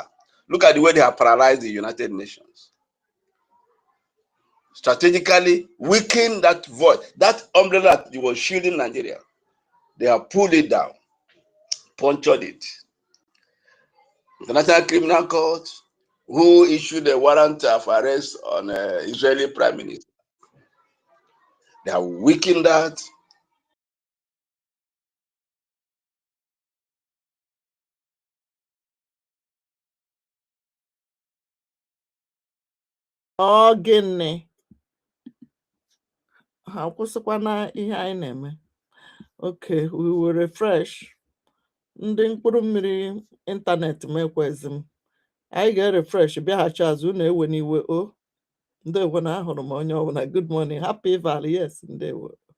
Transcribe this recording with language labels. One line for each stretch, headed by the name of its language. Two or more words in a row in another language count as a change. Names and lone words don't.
English: Look at the way they have paralyzed the United Nations. Strategically weaken that voice, that umbrella that was shielding Nigeria. They have pulled it down, punctured it. The International Criminal Court, who issued a warrant of arrest on Israeli Prime Minister, they have weakened that.
Igbo: Ọ gịnị ha kwụsịkwana ihe anyị na-eme?
English: Okay, we will refresh.
Igbo: Ndị mkpụrụ mmiri ịntanetị m ekwezi m. Anyị ga-refresh bịaghachi azụ, na-ewe n'iwe. O ndewo, na ahụrụ m onye ọbụla.
English: Good morning, happy Valley. Yes,
Igbo: ndewo.